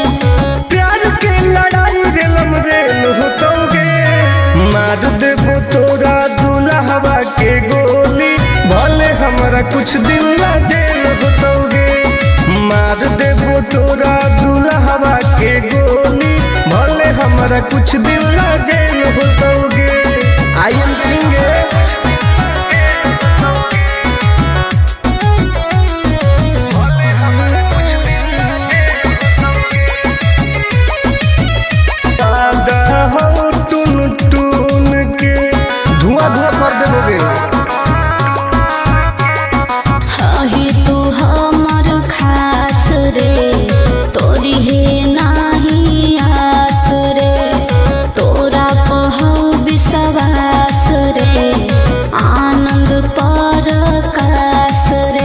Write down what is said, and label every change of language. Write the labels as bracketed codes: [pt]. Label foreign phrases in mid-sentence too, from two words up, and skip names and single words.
[anp] प्यार के लड़ाई रेलम रेल होतोगे मार देबो तोरा दुल्हवा के गोली भले हमारा कुछ दिन ला जेल होतोगे मार देबो तोरा दुल्हवा के गोली भले हमारा कुछ दिन ला जेल होतोगे [en] I am king [anp] दादा हो टुन टुन के धुआं धुआं कर देबोगे ही तू हमर खास रे तोरी है नाही आस रे तोरा पहो विश्वास रे आनंद परकाश रे